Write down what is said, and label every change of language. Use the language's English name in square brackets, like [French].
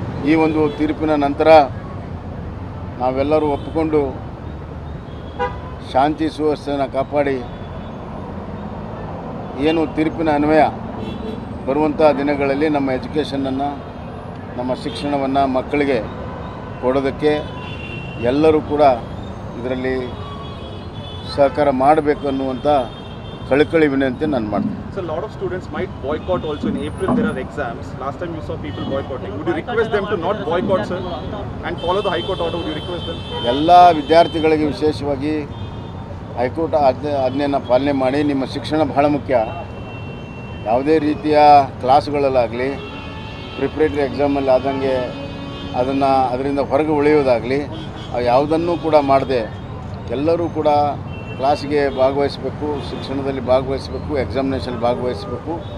[Kannada] ಈ ಒಂದು ತೀರ್ಪಿನ ನಂತರ ನಾವೆಲ್ಲರೂ ಒಪ್ಪಿಕೊಂಡು ಶಾಂತಿ ಸುವ್ಯವಸ್ಥೆಯನ್ನು ಕಾಪಾಡಿ ಏನು ತೀರ್ಪಿನ ಅನ್ವಯ ಬರುವಂಥ ದಿನಗಳಲ್ಲಿ ನಮ್ಮ ಎಜುಕೇಷನನ್ನು, ನಮ್ಮ ಶಿಕ್ಷಣವನ್ನು ಮಕ್ಕಳಿಗೆ ಕೊಡೋದಕ್ಕೆ ಎಲ್ಲರೂ ಕೂಡ ಇದರಲ್ಲಿ ಸಹಕಾರ ಮಾಡಬೇಕು ಅನ್ನುವಂಥ ಕಳಕಳಿ ವಿನಂತಿ ನಾನು ಮಾಡ್ತೀನಿ. [English] So a lot of students might boycott also. In April there are exams. Last time you saw people boycotting. Would you request them to not boycott, sir, and follow the High Court order? Would you request them? [Kannada] ಎಲ್ಲ ವಿದ್ಯಾರ್ಥಿಗಳಿಗೆ ವಿಶೇಷವಾಗಿ high court ಆಜ್ಞೆಯನ್ನು ಪಾಲನೆ ಮಾಡಿ. ನಿಮ್ಮ ಶಿಕ್ಷಣ ಬಹಳ ಮುಖ್ಯ. ಯಾವುದೇ ರೀತಿಯ ಕ್ಲಾಸ್ಗಳಲ್ಲಾಗಲಿ, ಪ್ರಿಪ್ರೇಟರಿ ಎಕ್ಸಾಮಲ್ಲಿ ಆದಂಗೆ ಅದರಿಂದ ಹೊರಗೆ ಉಳಿಯೋದಾಗಲಿ ಯಾವುದನ್ನೂ ಕೂಡ ಮಾಡದೆ ಎಲ್ಲರೂ ಕೂಡ ಕ್ಲಾಸಿಗೆ ಭಾಗವಹಿಸಬೇಕು, ಶಿಕ್ಷಣದಲ್ಲಿ ಭಾಗವಹಿಸಬೇಕು, ಎಕ್ಸಾಮಿನೇಷನ್ ಭಾಗವಹಿಸಬೇಕು.